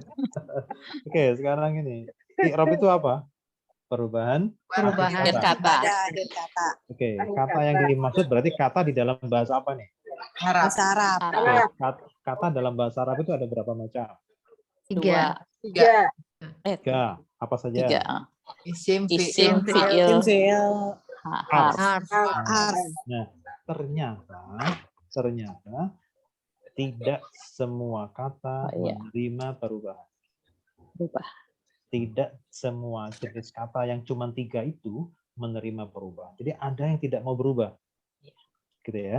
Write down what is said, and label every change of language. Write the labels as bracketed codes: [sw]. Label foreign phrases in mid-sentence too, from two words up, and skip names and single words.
[id] Oke, sekarang ini. I'rab itu apa? Perubahan Perubahan Akhir kata. Pada akhir kata. Oke, kata yang dimaksud berarti kata di dalam bahasa apa nih? Arab. Bahasa Arab. Oke, kata dalam bahasa Arab itu ada berapa macam? 3. 3. Tiga. Apa saja? 3. Isim, Isim, fiil, fiil, Fiil. harf. Harf. Nah, ternyata tidak semua kata Oh, iya. menerima perubahan. Berubah. Tidak semua jenis kata yang cuma 3 itu menerima perubahan. Jadi ada yang tidak mau berubah. Gitu ya.